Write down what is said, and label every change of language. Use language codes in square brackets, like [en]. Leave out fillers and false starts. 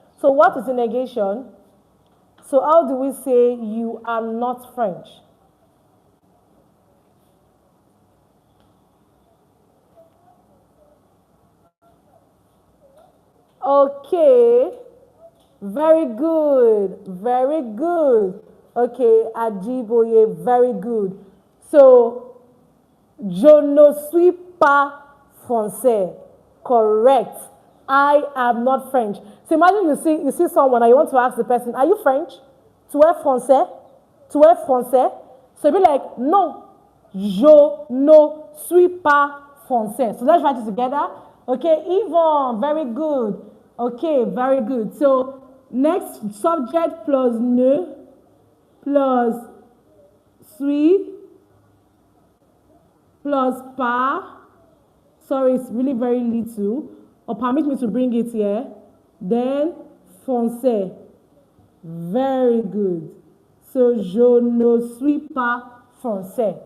[en] So what is the negation? So how do we say you are not French? Okay, very good, very good. Okay, Ajiboye, very good. [fr] So, je ne suis pas français. [en] Correct. I am not French. So imagine you see someone and you want to ask the person, are you French? [fr] Tu es français? Tu es français? [en] So be like, [fr] non, je ne suis pas français. [en] So let's write it together. Okay, Yvonne, very good. Okay, very good. So next, subject plus ne plus suis plus pas. Sorry, it's really very little. Or permit me to bring it here. Then français. Very good. [fr] So je ne suis pas français.